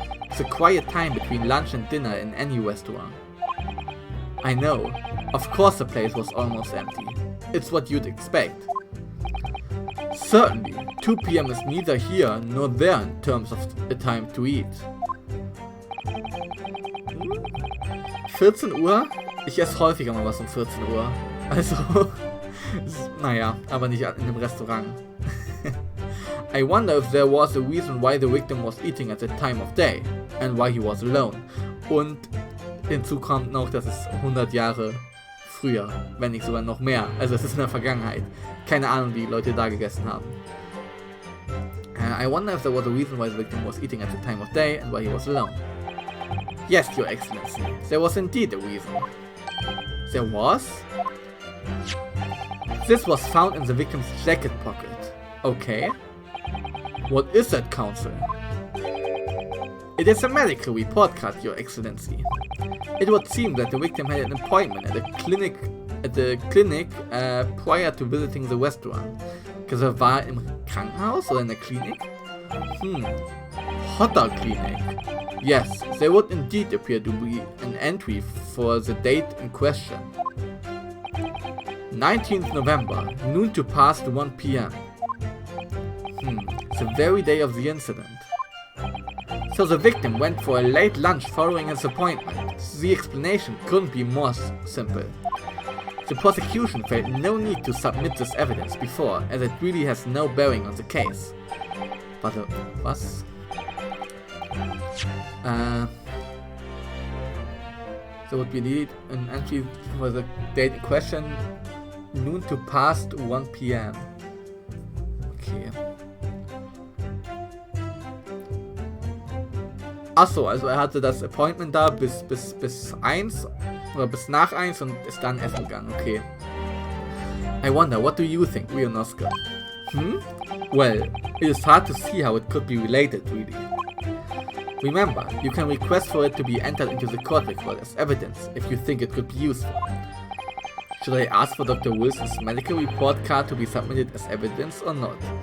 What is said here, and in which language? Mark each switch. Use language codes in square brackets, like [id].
[en] It's a quiet time between lunch and dinner in any restaurant. I know, of course the place was almost empty. It's what you'd expect. Certainly, 2 p.m. is neither here nor there in terms of a time to eat. [de] 14 Uhr? Ich esse häufiger mal was um 14 Uhr. Also, naja, aber nicht in einem Restaurant. [en] I wonder if there was a reason why the victim was eating at that time of day and why he was alone. [de] Und hinzu kommt noch, dass es 100 Jahre früher, wenn nicht sogar noch mehr. Also es ist in der Vergangenheit. Keine Ahnung, wie die Leute da gegessen haben. [en] I wonder if there was a reason why the victim was eating at the time of day and why he was alone. Yes, Your Excellency. There was indeed a reason. There was? This was found in the victim's jacket pocket. Okay. What is that, Counsel? It is a medical report card, Your Excellency. It would seem that the victim had an appointment at the clinic prior to visiting the restaurant. [de] Also war im Krankenhaus oder in der Klinik? [en] Hotter Clinic. Yes, there would indeed appear to be an entry for the date in question. 19th November, noon to past 1 p.m. The very day of the incident. So the victim went for a late lunch following his appointment. The explanation couldn't be more simple. The prosecution felt no need to submit this evidence before, as it really has no bearing on the case. But was? So would be need an entry for the date in question, noon to past 1 p.m. Okay. [de] Achso, also er hatte das Appointment da bis 1 oder bis nach 1 und ist dann essen gegangen, okay. [en] I wonder, what do you think, Rionosuke? Well, it is hard to see how it could be related, really. Remember, you can request for it to be entered into the court record as evidence if you think it could be useful. Should I ask for Dr. Wilson's medical report card to be submitted as evidence or not?